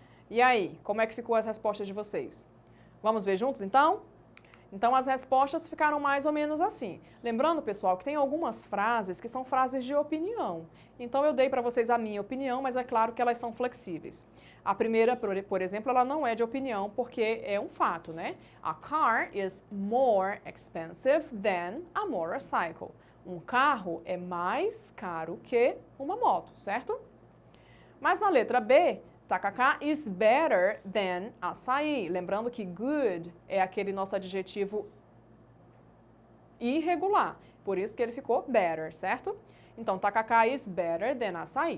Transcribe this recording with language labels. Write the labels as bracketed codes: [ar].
[pt] E aí, como é que ficou as respostas de vocês? Vamos ver juntos, então? Então, as respostas ficaram mais ou menos assim. Lembrando, pessoal, que tem algumas frases que são frases de opinião. Então, eu dei para vocês a minha opinião, mas é claro que elas são flexíveis. A primeira, por exemplo, ela não é de opinião, porque é um fato, né? [en] A car is more expensive than a motorcycle. [pt] Um carro é mais caro que uma moto, certo? Mas na letra B, [en] tacacá is better than açaí. [pt] Lembrando que good é aquele nosso adjetivo irregular. Por isso que ele ficou better, certo? Então, [en] tacacá is better than açaí.